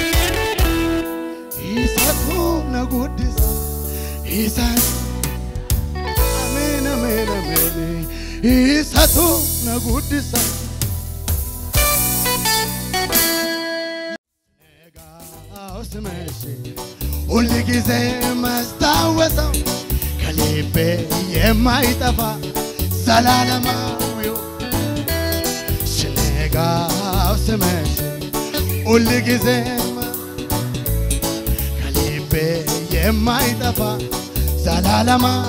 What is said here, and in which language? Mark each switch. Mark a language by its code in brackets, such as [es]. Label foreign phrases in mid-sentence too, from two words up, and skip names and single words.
[om] isatu na guddisa isaan amen amen amen isatu na guddisa [am] ሁል ጊዜ መስታወሰው ከልቤ የማይጠፋ ዘላለማዊው ሲነጋው ስመሽ ሁል ጊዜ ከልቤ የማይጠፋ ዘላለማ